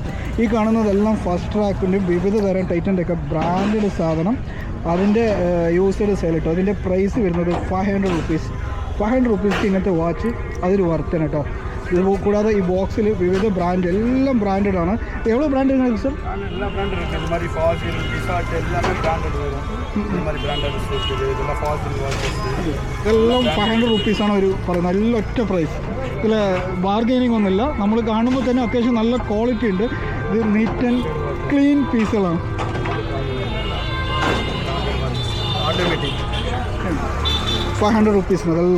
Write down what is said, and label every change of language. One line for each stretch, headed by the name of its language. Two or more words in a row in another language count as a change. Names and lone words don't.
Malayalam: ഈ കാണുന്നതെല്ലാം ഫസ്റ്റ് ട്രാക്കിൻ്റെയും വിവിധ തരം ടൈറ്റൻ്റെ ഒക്കെ ബ്രാൻഡഡ് സാധനം. അതിൻ്റെ യൂസ്ഡ് സെയിൽ കേട്ടോ. അതിൻ്റെ പ്രൈസ് വരുന്നത് 500 റുപ്പീസ്. 500 റുപ്പീസ്ക്ക് ഇങ്ങനത്തെ വാച്ച് അതൊരു വർത്തന കേട്ടോ. ഇത് കൂടാതെ ഈ ബോക്സിൽ വിവിധ ബ്രാൻഡ് എല്ലാം ബ്രാൻഡഡ് ആണ്.
Tamil: എவ்வளோ ബ്രാൻഡ് இருக்குது சார்? எல்லா பிராண்ட் இருக்கு. இந்த மாதிரி ஃபாசில், டிசார்ட் எல்லாமே பிராண்டட் வரும். இந்த மாதிரி பிராண்டட் இருக்குது. இதெல்லாம் ஃபாசில் வாட்சஸ்.
Malayalam: ഇതെല്ലാം 500 റുപ്പീസാണ് ഒരു പറയുന്നത്. നല്ല ഒറ്റ പ്രൈസ്. ഇതിൽ ബാർഗെയിനിങ് ഒന്നുമില്ല. നമ്മൾ കാണുമ്പോൾ തന്നെ അത്യാവശ്യം നല്ല ക്വാളിറ്റി ഉണ്ട്. ഇത്
English: neat and clean
Malayalam: പീസുകളാണ്. ഓട്ടോമാറ്റിക് 500 റുപ്പീസിന് അതെല്ലാം.